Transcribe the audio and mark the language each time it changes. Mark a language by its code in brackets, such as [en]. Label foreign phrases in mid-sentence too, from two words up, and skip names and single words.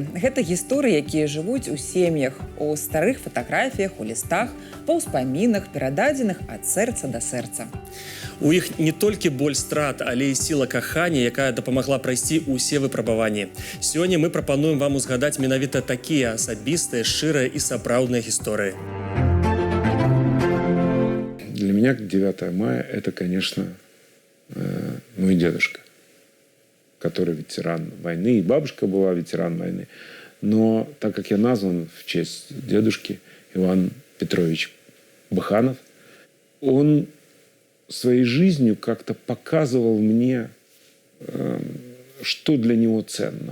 [be] Гэта гісторыі, якія жывуць у сем'ях, у старых фатаграфіях, у лістах, па ўспамінах, перададзеных ад сэрца да сэрца. У іх не толькі боль страт, але і сіла кахання, якая дапамагла прайсці ўсе выпрабаванні. Сёння мы прапануем вам узгадаць менавіта такія асабістыя, шчырыя і сапраўдныя гісторыі. [ru] Для меня 9 мая – это, конечно, мой дедушка, который ветеран войны, и бабушка была ветеран войны. Но так как я назван в честь дедушки Иван Петрович Баханов, он своей жизнью как-то показывал мне, что для него ценно.